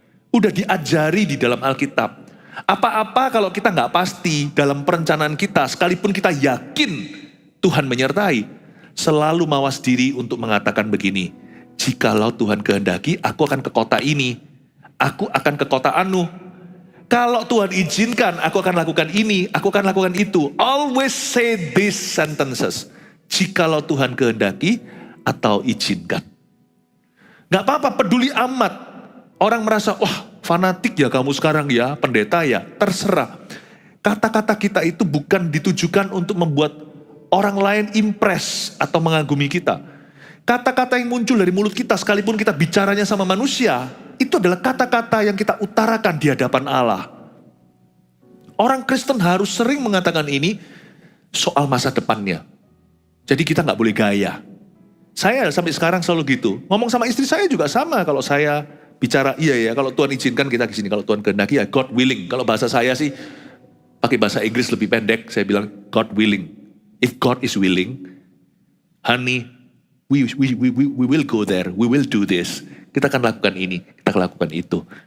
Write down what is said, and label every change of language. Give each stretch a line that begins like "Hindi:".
Indonesian: Udah diajari di dalam Alkitab. Apa-apa kalau kita nggak pasti dalam perencanaan kita, sekalipun kita yakin Tuhan menyertai, selalu mawas diri untuk mengatakan begini, jikalau Tuhan kehendaki, aku akan ke kota ini, aku akan ke kota anu. Kalau Tuhan izinkan, aku akan lakukan ini, aku akan lakukan itu.
English: Always say these sentences.
Indonesian: Jikalau Tuhan kehendaki atau izinkan. Gak apa-apa, peduli amat. Orang merasa, wah fanatik ya kamu sekarang ya, pendeta ya, terserah. Kata-kata kita itu bukan ditujukan untuk membuat orang lain impress atau mengagumi kita. Kata-kata yang muncul dari mulut kita, sekalipun kita bicaranya sama manusia, itu adalah kata-kata yang kita utarakan di hadapan Allah. Orang Kristen harus sering mengatakan ini soal masa depannya. Jadi kita gak boleh gaya. Saya sampai sekarang selalu gitu. Ngomong sama istri saya juga sama. Kalau saya bicara, iya ya, kalau Tuhan izinkan kita ke sini. Kalau Tuhan kehendaki ya
English: God willing.
Indonesian: Kalau bahasa saya sih, pakai bahasa Inggris lebih pendek, saya bilang God willing.
English: If God is willing, honey, we will go there, we will do this.
Indonesian: Kita akan lakukan ini, kita akan lakukan itu.